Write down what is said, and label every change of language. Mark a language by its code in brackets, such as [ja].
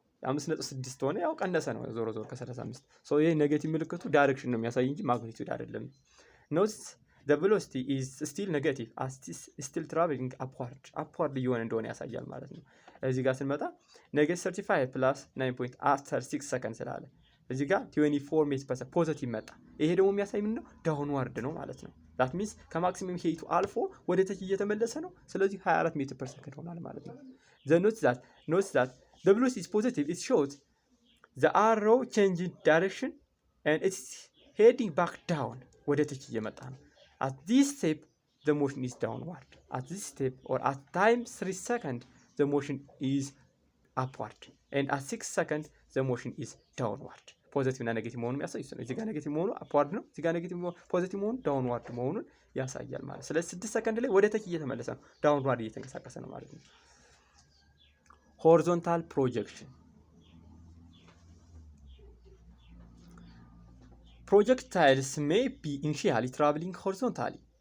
[am] 5.6 ሆነ ያው ቀነሰ ነው ዞሮ ከ35 ሶ ይሄ ኔጌቲቭ ምልክቱ ዳይሬክሽን ነው የሚያሳይ እንጂ ማግኒቲዩድ አይደለም። ኖት [en] the velocity is still negative as still traveling upward [am] እየሆነ እንደሆነ ያሳያል ማለት ነው። እዚህ ጋር ስንመጣ -35 + 9 after 6 seconds ስላለ እዚህ ጋር 24 ሜትር ፐር ሰከንድ ፖዚቲቭ መጣ። ይሄ ደግሞ የሚያሳይ ምንድነው? ዳውንዋርድ ነው ማለት ነው። [en] that means [am] ከማክሲመም ሄይቱ አልፎ ወደ ታች እየተመለሰ ነው። ስለዚህ 24 ሜትር ፐር ሰከንድ ሆናል ማለት ነው። [en] note that the velocity is positive, it shows the arrow changing direction and it's heading back down [am] ወደ ታች እየመጣ ነው። [en] at this step the motion is downward, at this step or at time 3 seconds the motion is upward and at 6 seconds the motion is downward. [am] ፖዚቲቭ እና ኔጌቲቭ መሆኑን ያሳያል። እዚህ ጋር ኔጌቲቭ መሆኑ አፕዋርድ ነው፣ እዚህ ጋር ኔጌቲቭ ፖዚቲቭ መሆኑ ዳውንዋርድ መሆኑን ያሳያል ማለት። ስለዚህ 6 ሰከንድ ላይ ወደ ታች እየተመለሰ ነው፣ ዳውንዋርድ እየተንቀሳቀሰ ነው ማለት ነው። ሆሪዞንታል ፕሮጀክሽን [en] projectiles may be initially traveling horizontally.